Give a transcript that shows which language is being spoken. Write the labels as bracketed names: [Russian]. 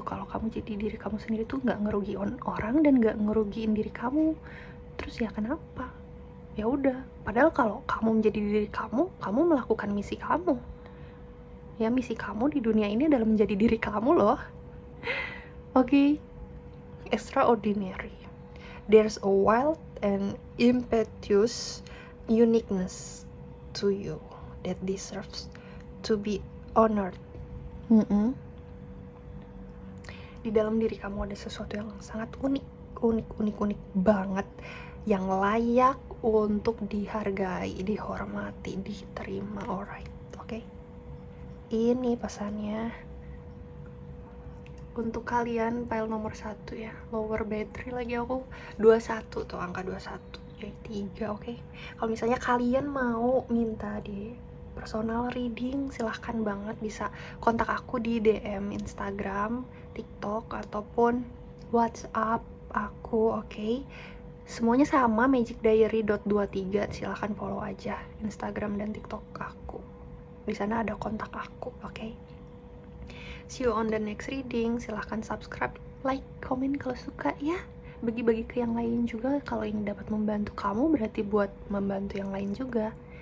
[Indonesian] Kalau kamu jadi diri kamu sendiri tuh nggak ngerugiin orang dan nggak ngerugiin diri kamu, terus ya kenapa? Ya udah, padahal kalau kamu menjadi diri kamu, kamu melakukan misi kamu. Ya, misi kamu di dunia ini adalah menjadi diri kamu loh. [English] Oke, extraordinary. There's a wild and impetuous uniqueness to you that deserves to be honored. [Indonesian] Di dalam diri kamu ada sesuatu yang sangat unik banget, yang layak untuk dihargai, dihormati, diterima. Alright, oke? Ini pesannya untuk kalian file nomor 1 ya, lower battery lagi aku 21 tuh, angka 21 jadi 3. Oke, kalau misalnya kalian mau minta di personal reading, silahkan banget, bisa kontak aku di DM Instagram, TikTok, ataupun WhatsApp aku. Oke, semuanya sama, magicdiary.23. silahkan follow aja Instagram dan TikTok aku, di sana ada kontak aku. [English] Oke, see you on the next reading. [Indonesian] Silahkan subscribe, like, komen kalau suka ya. Bagi-bagi ke yang lain juga. Kalau ini dapat membantu kamu, berarti buat membantu yang lain juga.